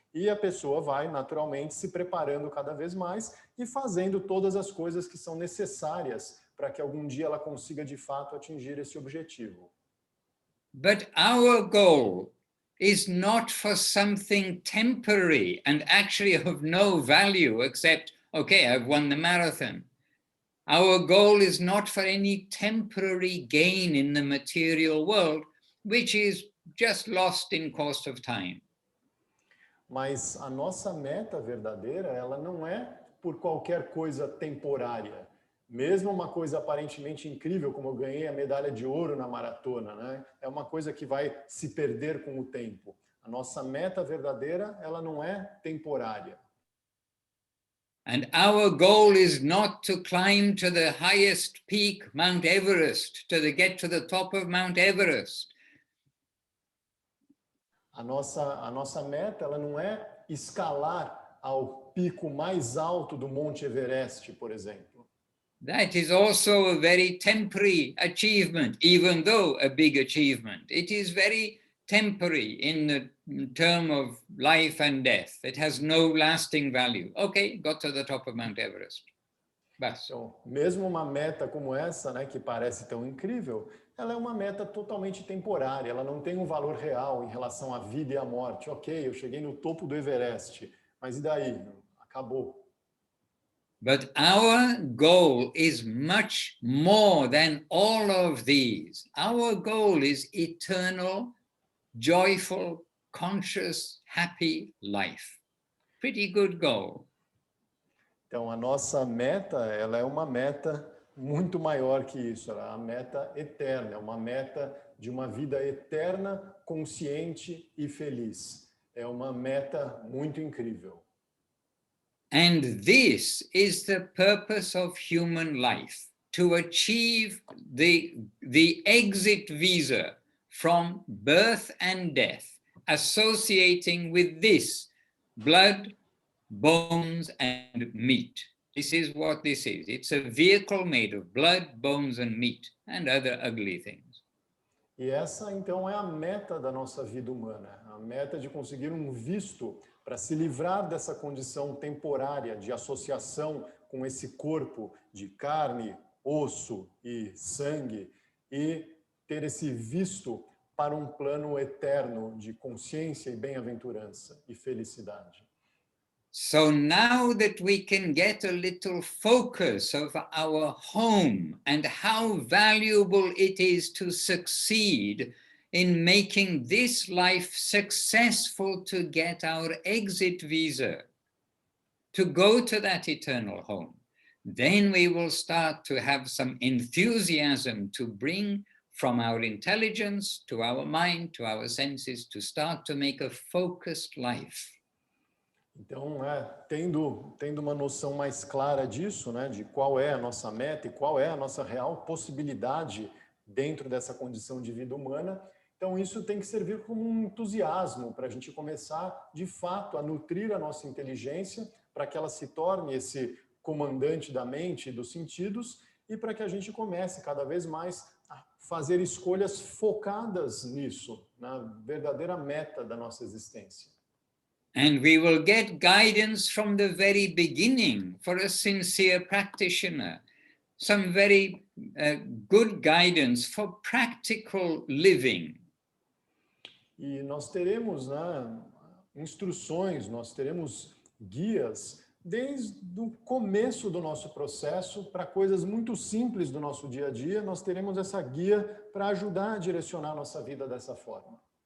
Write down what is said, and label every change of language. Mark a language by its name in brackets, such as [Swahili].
[Portuguese] E a pessoa vai naturalmente se preparando cada vez mais e fazendo todas as coisas que são necessárias para que algum dia ela consiga de fato atingir esse objetivo. [English] But our goal is not for something temporary and actually of no value except, okay, I've won the marathon. Our goal is not for any temporary gain in the material world, which is just lost in course of time. [Portuguese] Mas a nossa meta verdadeira, ela não é por qualquer coisa temporária. Mesmo uma coisa aparentemente incrível, como eu ganhei a medalha de ouro na maratona, né? É uma coisa que vai se perder com o tempo. A nossa meta verdadeira, ela não é temporária. [English] And our goal is not to climb to the highest peak, Mount Everest, get to the top of Mount Everest. [Portuguese] A nossa meta, ela não é escalar ao pico mais alto do Monte Everest, por exemplo. [English] That is also a very temporary achievement, even though a big achievement. It is very temporary in the term of life and death. It has no lasting value. Okay, got to the top of Mount Everest. [Hindi] Bas. [Portuguese] Então, mesmo uma meta como essa, né, que parece tão incrível, ela é uma meta totalmente temporária, ela não tem um valor real em relação à vida e à morte. Ok, eu cheguei no topo do Everest, mas e daí? Acabou. [English] But our goal is much more than all of these. Our goal is eternal, joyful, conscious, happy life. Pretty good goal. [Portuguese] Então, a nossa meta, ela é uma meta muito maior que isso. Ela é uma meta eterna, é uma meta de uma vida eterna, consciente e feliz. É uma meta muito incrível. [English] And this is the purpose of human life, to achieve the exit visa from birth and death, associating with this blood, bones, and meat. This is what this is. It's a vehicle made of blood, bones, and meat, and other ugly things. [Portuguese] E essa, então, é a meta da nossa vida humana, a meta de conseguir um visto para se livrar dessa condição temporária de associação com esse corpo de carne, osso e sangue e ter esse visto para um plano eterno de consciência e bem-aventurança e felicidade. [English] So now that we can get a little focus of our home and how valuable it is to succeed in making this life successful to get our exit visa, to go to that eternal home, then we will start to have some enthusiasm to bring from our intelligence to our mind, to our senses, to start to make a focused life. [Portuguese] Então, tendo uma noção mais clara disso, né, de qual é a nossa meta e qual é a nossa real possibilidade dentro dessa condição de vida humana, então isso tem que servir como um entusiasmo para a gente começar, de fato, a nutrir a nossa inteligência para que ela se torne esse comandante da mente e dos sentidos e para que a gente comece cada vez mais a fazer escolhas focadas nisso, na verdadeira meta da nossa existência. [English] And we will get guidance from the very beginning for a sincere practitioner, some very good guidance for practical living. [Portuguese] E nós teremos, né, instruções, nós teremos guias desde o começo do nosso processo para coisas muito simples do nosso dia a dia, nós teremos essa guia para ajudar a direcionar a nossa vida dessa forma.